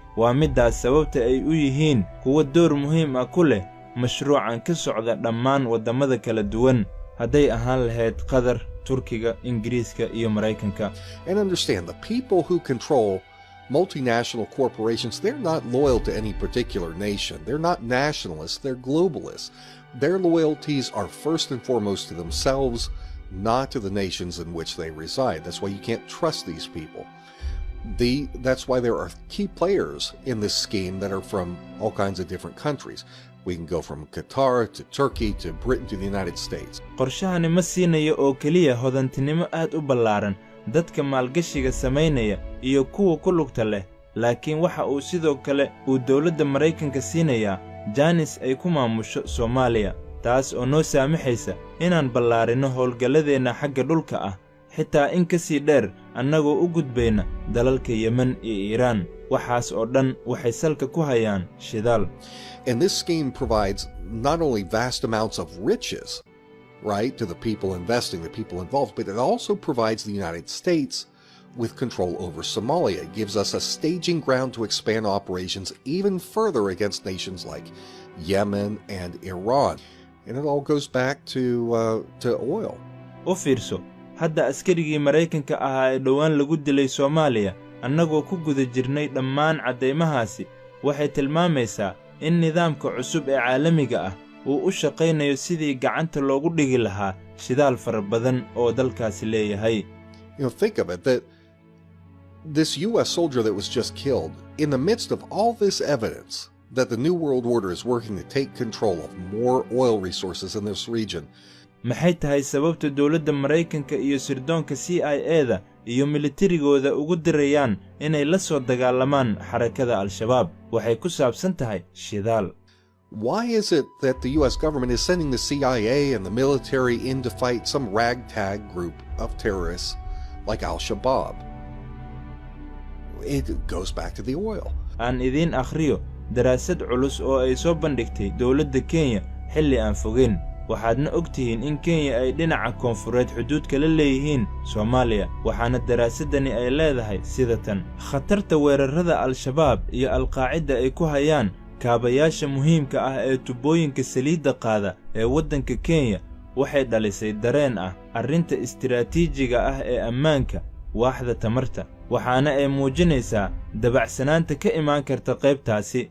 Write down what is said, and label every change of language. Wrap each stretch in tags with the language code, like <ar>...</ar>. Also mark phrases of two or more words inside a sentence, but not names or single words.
<so>waa middaas sababta ay u yihiin kuwa door muhiim ah ku leh mashruucan ka socda dhammaan waddamada kala duwan, hadday ahaan lahayd Qatar, Turkiga, Ingiriiska iyo Maraykanka.</so> <en>And understand, the people who control multinational corporations, they're not loyal to any particular nation. They're not nationalists, they're globalists. Their loyalties are first and foremost to themselves, not to the nations in which they reside. That's why you can't trust these people. That's why there are key players in this scheme that are from all kinds of different countries. We can go from Qatar to Turkey to Britain to the United States.</en> <so>qorshahani ma siinayo oo keliya hodantinimo aad u ballaaran dadka maalgashiga samaynaya iyo kuwa ku lugta leh, laakiin waxa uu sidoo kale uu dawladda Maraykanka siinayaa jaanis ay ku maamusho Soomaaliya, taas oo noo saamaxaysa inaan ballaarino howlgalladeenna xagga dhulka ah, xitaa in ka sii dheer annagoo u gudbayna dalalka Yemen iyo Iiraan. waxaas oo dhan waxay salka ku hayaan shidaal.</so> <en>And this scheme provides not only vast amounts of riches, right, to the people investing, the people involved, but it also provides the United States with control over Somalia. It gives us a staging ground to expand operations even further against nations like Yemen and Iran. And it all goes back to oil.</en> <so>u fiirso, hadda askarigii Maraykanka ahaa ee dhowaan lagu dilay Soomaaliya annagoo ku guda jirnay dhammaan cadeymahaasi waxay tilmaamaysaa in nidaamka cusub ee caalamiga ah uu u shaqaynayo sidii gacanta loogu dhigi lahaa shidaal fara badan oo dalkaasi leeyahay.</so> <en>Think of it, that this U.S. soldier that was just killed, in the midst of all this evidence that the New World Order is working to take control of more oil resources in this region.</en> <so>maxay tahay sababta dawladda Maraykanka iyo sirdoonka CIA-da iyo militarigooda ugu dirayaan inay la soo dagaalamaan xarakada Al-Shabaab? waxay ku saabsan tahay shidaal.</so> <en>Why is it that the U.S. government is sending the CIA and the military in to fight some ragtag group of terrorists like Al-Shabaab? It goes back to the oil.</en> <so>aan idiin akhriyo daraasad culus oo ay soo bandhigtay dawladda Kenya xilli aan fogeyn. waxaadna ogtihiin in Kenya ay dhinaca koonfureed xuduudka la leeyihiin Soomaaliya, waxaana daraasadani ay leedahay sida tan: khatarta weerarada Al-Shabaab iyo Al-Qaacida ay ku hayaan kaabayaasha muhiimka ah ee tubooyinka saliidda qaada ee waddanka Kenya waxay dhalisay dareen ah arrinta istiraatiijiga ah ee ammaanka waaxda tamarta, waxaana ay muujinaysaa dabacsanaanta ka imaan karta qaybtaasi.</so>